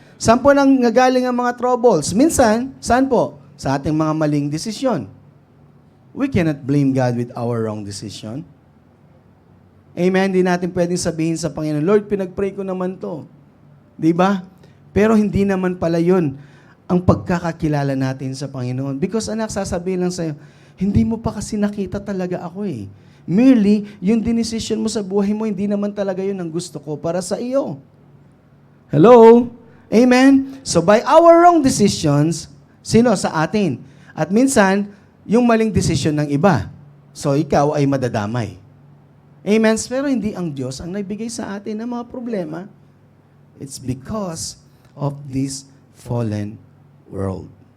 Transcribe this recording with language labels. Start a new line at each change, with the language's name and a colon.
Filipino: Saan po nang nagaling ang mga troubles? Minsan, saan po? Sa ating mga maling desisyon.
English: We cannot blame God with our wrong decision.
Filipino: Amen? Hindi natin pwedeng sabihin sa Panginoon, Lord, pinag-pray ko naman to. Diba? Pero hindi naman pala yun ang pagkakakilala natin sa Panginoon. Because anak, sasabihin lang sa'yo, hindi mo pa kasi nakita talaga ako eh. Merely, yung decision mo sa buhay mo, hindi naman talaga yun ang gusto ko para sa iyo. Hello? Amen? So by our wrong decisions, sino? Sa atin. At minsan, yung maling decision ng iba. So ikaw ay madadamay. Amen? Pero hindi ang Diyos ang nagbigay sa atin ng mga problema.
English: It's because of this fallen world.